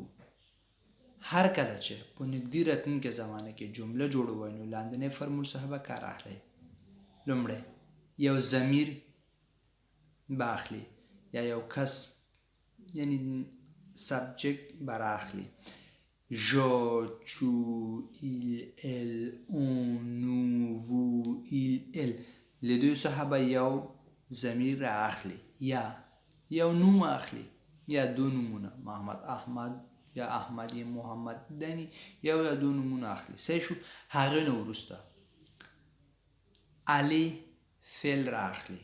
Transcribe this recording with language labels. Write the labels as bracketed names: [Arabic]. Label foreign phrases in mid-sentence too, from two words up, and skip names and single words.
[Pashto] هر کله چې په نږدې راتلونکې زمانه کې جمله جوړوئ نو لاندنۍ فرمول څخه به کار اخلئ. لومړی یو ضمیر به اخلي یا یو کس، یعنی سبجیکټ به رااخلي. [French] Je, tu, il, elle, on, nous, vous, il, elle. [Pashto] له دوی څخه به یو ضمیر رااخلي یا یو نوم اخلي یا دو نومونه، محمد احمد یا احمد یا محمد دنی، یو یا دو نومونه اخلي. صحیح شو. هغې نه وروسته الې فعل رااخلي.